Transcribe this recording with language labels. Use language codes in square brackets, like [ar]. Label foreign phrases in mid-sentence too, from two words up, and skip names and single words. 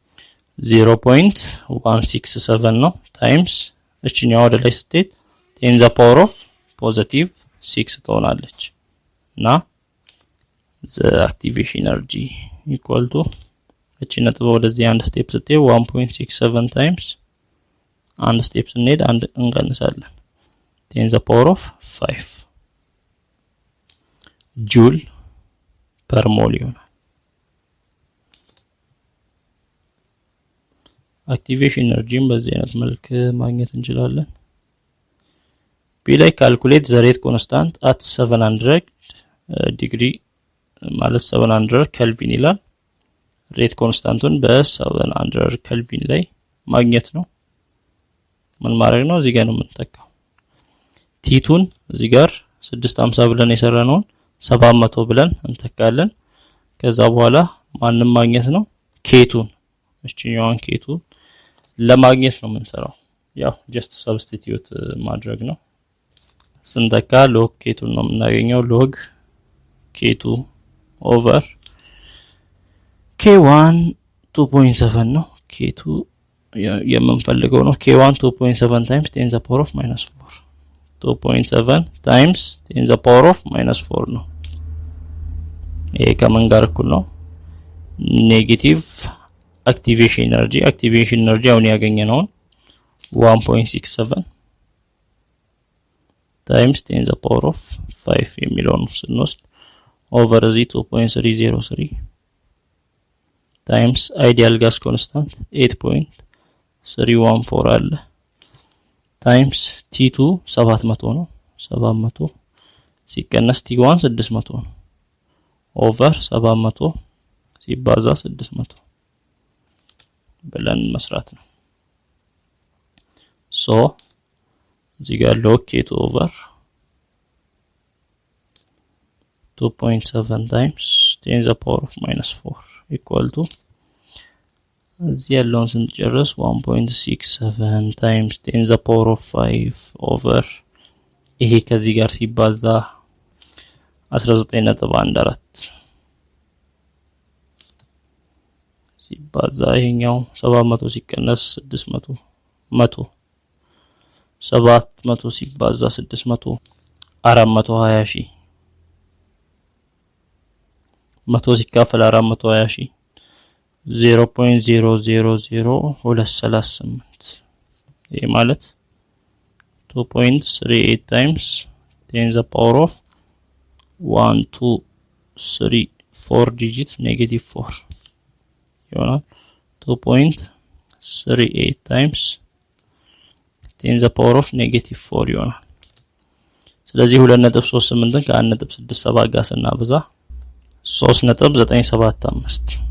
[am] 0.167 ነው times እቺኛው ወደ ላይ ስትሄድ [en] 10 to the power of positive 6 [am] ትሆናለች እና [en] the activation energy equal to [am] እቺ ነጥብ ወደዚህ አንድ ስቴፕ ስትይ 1.67 times አንድ ስቴፕ ስንሄድ አንድ እንቀንሳለን [en] 10 the power of 5 joule per mole [am] ይሆናል። [en] activation energy [am] በዚህ አይነት መልክ ማግኘት እንችላለን። ቢ ላይ [en] calculate the rate constant at 700 degree [am] ማለት 700 ኬልቪን ይላል። ሬት ኮንስታንቱን በ700 ኬልቪን ላይ ማግኘት ነው። ምን ማድረግ ነው? እዚህ ጋር ነው የምንተካው። ቲቱን እዚህ ጋር 650 ብለን የሰራነውን 700 ብለን እንተካለን። ከዛ በኋላ ማንንም ማግኘት ነው ኬቱን እቺኛዋን ኬቱን ለማግኘት ነው የምንሰራው። ያው [en] just substitute [am] ማድረግ ነው። ስንተካ ሎግ ኬቱን ነው የምናገኘው። ሎግ ኬቱ ኦቨር k1 2.7 ነው። k2 የምንፈልገው ነው። k1 2.7 times [en] 10 the power of -4 [am] 2.7 times [en] 10 the power of -4 [am] ነው። ይሄ ከምን ጋር እኩል ነው? ኔጌቲቭ [en] activation energy [am] አሁን ያገኘነው 1.67 times [en] 10 the power of 5 [am] የሚለውን ስንወስድ ኦቨር እዚ 2.303 times [en] ideal gas constant [am] 8.314 አለ times T2 700 ነው 700 ሲቀነስ T1 600 ነው ኦቨር 700 ሲባዛ 600 ብለን መስራት ነው። ሶ እዚህ ጋር ሎግ K2 ኦቨር 2.7 times [en] 10 the power of -4 equal to [am] እዚህ ያለውን ስንጨርስ 1.67 times [en] 10 the power of 5 over [am] ይሄ ከዚህ ጋር ሲባዛ 19.14 ሲባዛ ይሄኛው 700 ሲቀነስ 600 100 700 ሲባዛ 600 420,000 100 ሲካፈል 420,000 0.000238 ይሄ ማለት 2.38 times [en] 10 the power of 1 2 3 4 digit -4 [am] ይሆናል 2.38 times [en] 10 the power of -4 [am] ይሆናል። ስለዚህ 2.38 ከ1.67 ጋር ስናበዛ 3.975